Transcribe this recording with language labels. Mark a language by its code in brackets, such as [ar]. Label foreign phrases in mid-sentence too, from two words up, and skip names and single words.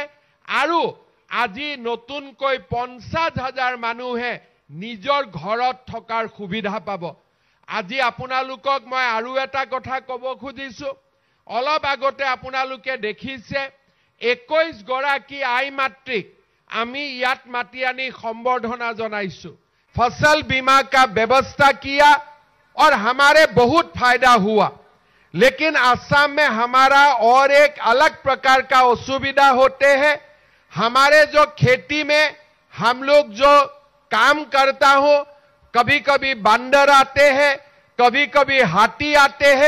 [as] আৰু আজি নতুনকৈ 50,000 মানুহে নিজৰ ঘৰত থকাৰ সুবিধা পাব। আজি আপোনালোকক মই আৰু এটা কথা ক'ব খুজিছোঁ। অলপ আগতে আপোনালোকে দেখিছে 21 গৰাকী আই মাতৃক আমি ইয়াত মাতি আনি সম্বৰ্ধনা জনাইছোঁ। [hi] फसल बीमा का व्यवस्था किया और हमारे बहुत फायदा हुआ। लेकिन असम में हमारा और एक अलग प्रकार का असुविधा होते हैं। हमारे जो खेती में हम लोग जो काम करता हो, कभी कभी बंदर आते हैं, कभी कभी हाथी आते हैं।